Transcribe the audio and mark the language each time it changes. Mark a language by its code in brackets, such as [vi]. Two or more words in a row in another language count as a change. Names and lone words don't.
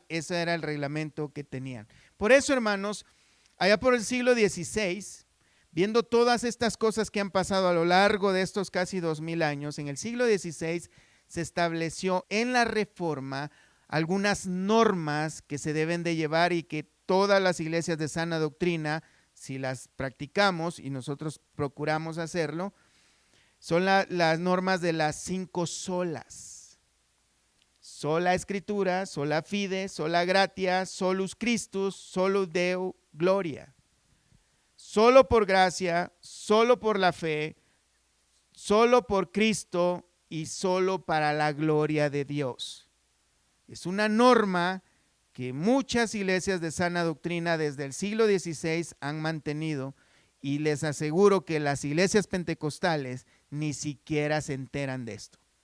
[es] Ese era el reglamento que tenían. Por eso, hermanos, allá por el siglo XVI, viendo todas estas cosas que han pasado a lo largo de estos casi 2000 años, en el siglo XVI se estableció en la Reforma algunas normas que se deben de llevar y que todas las iglesias de sana doctrina, si las practicamos y nosotros procuramos hacerlo, son las normas de las 5 solas. Sola Escritura, [la] sola fide, sola gratia, solus Christus, solus Deo gloria. [es] Solo por gracia, solo por la fe, solo por Cristo y solo para la gloria de Dios. Es una norma que muchas iglesias de sana doctrina desde el siglo XVI han mantenido, y les aseguro que las iglesias pentecostales ni siquiera se enteran de esto.